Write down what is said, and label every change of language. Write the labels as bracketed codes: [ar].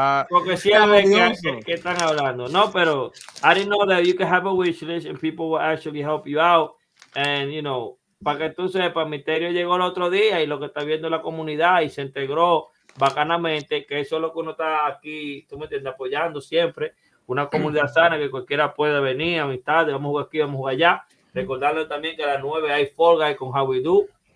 [es] Porque si ven que están hablando. No, pero [en] I didn't know that you can have a wish list and people will actually help you out. And, you know, [es] para que tú sepas, Misterio llegó el otro día y lo que está viendo la comunidad y se integró bacanamente, que eso es lo que uno está aquí, tú me entiendes, apoyando siempre. Una comunidad sana que cualquiera puede venir, amistades, vamos a jugar aquí, vamos a jugar allá. Recordarle también que a las 9 hay Fall Guy con How We Do.